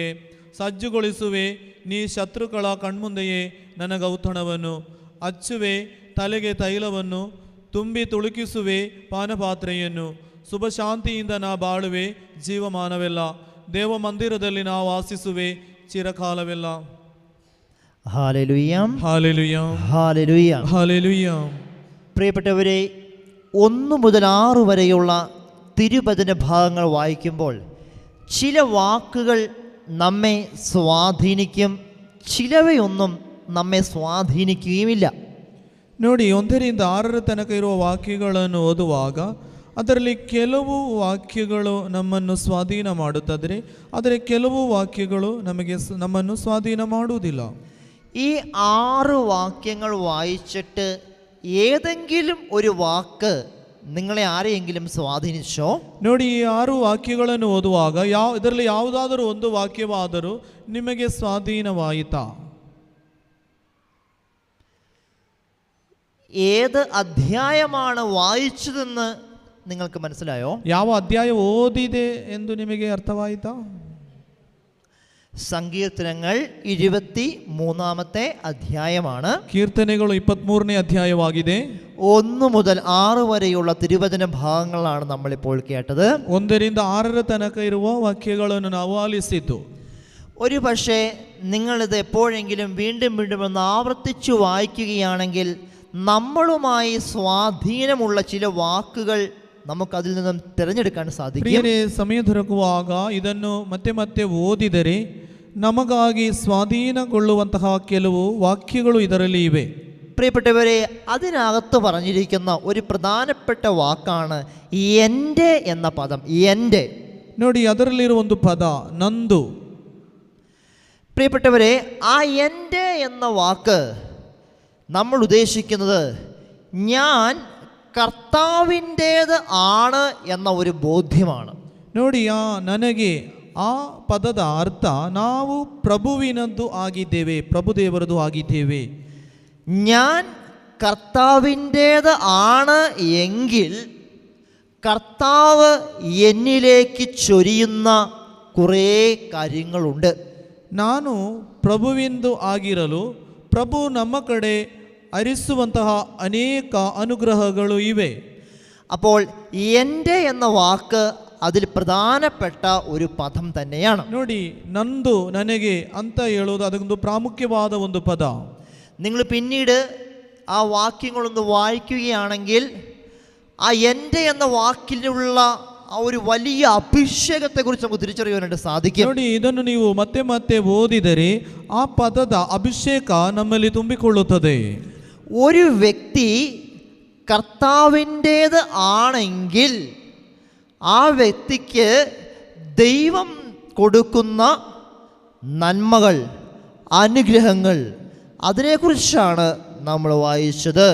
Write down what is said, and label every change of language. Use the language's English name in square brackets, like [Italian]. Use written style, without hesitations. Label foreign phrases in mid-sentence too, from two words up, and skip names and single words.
[Kannada] ಸಜ್ಜುಗೊಳಿಸುವೆ ನೀ ಶತ್ರುಗಳ ಕಣ್ಮುಂದೆಯೇ ನನಗೌತಣವನ್ನು. ಹಚ್ಚುವೆ ತಲೆಗೆ ತೈಲವನ್ನು, ತುಂಬಿ ತುಳುಕಿಸುವೆ ಪಾನಪಾತ್ರೆಯನ್ನು. ಶುಭ ಶಾಂತಿಯಿಂದ ನಾ ಬಾಳುವೆ ಜೀವಮಾನವೆಲ್ಲ. ದೇವ ಮಂದಿರದಲ್ಲಿ ನಾವು ವಾಸಿಸುವೆ ಚಿರಕಾಲವೆಲ್ಲ. [Malayalam] ഹല്ലേലൂയ, ഹല്ലേലൂയ, ഹല്ലേലൂയ, ഹല്ലേലൂയ. പ്രിയപ്പെട്ടവരെ, 1 മുതൽ 6 വരെയുള്ള തിരുവചന ഭാഗങ്ങൾ വായിക്കുമ്പോൾ ചില വാക്കുകൾ നമ്മെ സ്വാധീനിക്കും, ചിലവയൊന്നും നമ്മെ സ്വാധീനിക്കുകയുമില്ല. [Kannada] ನೋಡಿ, 1ರಿಂದ 6 ತನಕ ಇರುವ ವಾಕ್ಯಗಳನ್ನು ಓದುವಾಗ ಅದರಲ್ಲಿ ಕೆಲವು ವಾಕ್ಯಗಳು ನಮ್ಮನ್ನು ಸ್ವಾಧೀನ ಮಾಡುತ್ತದೆ, ಆದರೆ ಕೆಲವು ವಾಕ್ಯಗಳು ನಮ್ಮನ್ನು ಸ್ವಾಧೀನ ಮಾಡುವುದಿಲ್ಲ. [Malayalam] ഈ 6 വാക്യങ്ങൾ വായിച്ചിട്ട് ഏതെങ്കിലും ഒരു വാക്ക് നിങ്ങളെ ആരെയെങ്കിലും സ്വാധീനിച്ചോ? [Kannada] ನೋಡಿ, ಈ 6 ವಾಕ್ಯಗಳನ್ನು ಓದುವಾಗ ಇದರಲ್ಲಿ ಯಾವುದಾದರೂ ಒಂದು ವಾಕ್ಯವಾದರೂ ನಿಮಗೆ ಸ್ವಾಧೀನವಾಯಿತಾ? [Malayalam] ഏത് അധ്യായമാണ് വായിച്ചതെന്ന് നിങ്ങൾക്ക് മനസ്സിലായോ? [Kannada] ಯಾವ ಅಧ್ಯಾಯ ಓದಿದೆ ಎಂದು ನಿಮಗೆ ಅರ್ಥವಾಯಿತಾ? [Malayalam] സങ്കീർത്തനങ്ങൾ 23-ാമത്തെ അധ്യായമാണ്. [Kannada] കീർത്തനಗಳು 23ನೇ അധ്യായವಾಗಿದೆ. [Malayalam] 1 മുതൽ 6 വരെയുള്ള തിരുവചന ഭാഗങ്ങളാണ് നമ്മളിപ്പോൾ കേട്ടത്. [Kannada] 1ರಿಂದ 6 ತನಕ ಇರುವ ವಾಕ್ಯಗಳನ್ನು ನಾವು ಆಲಿಸಿತು. [Malayalam] ഒരു പക്ഷേ നിങ്ങളിത് എപ്പോഴെങ്കിലും വീണ്ടും വീണ്ടും ഒന്ന് ആവർത്തിച്ചു വായിക്കുകയാണെങ്കിൽ നമ്മളുമായി സ്വാധീനമുള്ള ചില വാക്കുകൾ നമുക്കതിൽ നിന്നും തിരഞ്ഞെടുക്കാൻ സാധിക്കും. [Kannada] ಪ್ರಿಯರೇ, ಸಮಯ ದೊರಕುವಾಗ ಇದನ್ನು ಮತ್ತೆ ಮತ್ತೆ ಓದಿದರೆ ನಮಗಾಗಿ ಸ್ವಾಧೀನಗೊಳ್ಳುವಂತಹ ಕೆಲವು ವಾಕ್ಯಗಳು ಇದರಲ್ಲಿ ಇವೆ. [Malayalam] പ്രിയപ്പെട്ടവരെ, അതിനകത്ത് പറഞ്ഞിരിക്കുന്ന ഒരു പ്രധാനപ്പെട്ട വാക്കാണ് എൻ്റെ എന്ന പദം. എൻ്റെ. [Kannada] ನೋಡಿ, ಅದರಲ್ಲಿರುವ ಒಂದು ಪದ ನಂದು. [Malayalam] പ്രിയപ്പെട്ടവരെ, ആ എൻ്റെ എന്ന വാക്ക് നമ്മൾ ഉദ്ദേശിക്കുന്നത് ഞാൻ കർത്താവിൻ്റേത് ആണ് എന്ന ഒരു ബോധ്യമാണ്. [Kannada] ನೋಡಿ, ನನಗೆ ಆ ಪದದ ಅರ್ಥ ನಾವು ಪ್ರಭುವಿನದ್ದು ಆಗಿದ್ದೇವೆ, ಪ್ರಭುದೇವರದು ಆಗಿದ್ದೇವೆ. [Malayalam] ഞാൻ കർത്താവിൻ്റേത് ആണ് എങ്കിൽ കർത്താവ് എന്നിലേക്ക് ചൊരിയുന്ന കുറേ കാര്യങ്ങളുണ്ട്. [Kannada] ನಾನು ಪ್ರಭುವಿಂದು ಆಗಿರಲು ಪ್ರಭು ನಮ್ಮ ಕಡೆ ಹರಿಸುವಂತಹ ಅನೇಕ ಅನುಗ್ರಹಗಳು ಇವೆ. [Malayalam] അപ്പോൾ എൻ്റെ എന്ന വാക്ക് അതിൽ പ്രധാനപ്പെട്ട ഒരു പദം തന്നെയാണ്. [Kannada] ನೋಡಿ, ನಂದು ನನಗೆ ಅಂತ ಹೇಳೋದು ಅದೊಂದು ಪ್ರಾಮುಖ್ಯವಾದ ಒಂದು ಪದ. [Malayalam] നിങ്ങൾ പിന്നീട് ആ വാക്യങ്ങളൊന്ന് വായിക്കുകയാണെങ്കിൽ ആ എൻ്റെ എന്ന വാക്കിലുള്ള ആ ഒരു വലിയ അഭിഷേകത്തെക്കുറിച്ച് നമുക്ക് തിരിച്ചറിയാനായിട്ട് സാധിക്കും. [Kannada] ನೋಡಿ, ಇದನ್ನು ನೀವು ಮತ್ತೆ ಮತ್ತೆ ಓದಿದರೆ ಆ ಪದದ ಅಭಿಷೇಕ ನಮ್ಮಲ್ಲಿ ತುಂಬಿಕೊಳ್ಳುತ್ತದೆ. [Malayalam] ഒരു വ്യക്തി കർത്താവിൻ്റേത് ആണെങ്കിൽ ആ വ്യക്തിക്ക് ദൈവം കൊടുക്കുന്ന നന്മകൾ, അനുഗ്രഹങ്ങൾ, അതിനെക്കുറിച്ചാണ് നമ്മൾ വായിച്ചത്.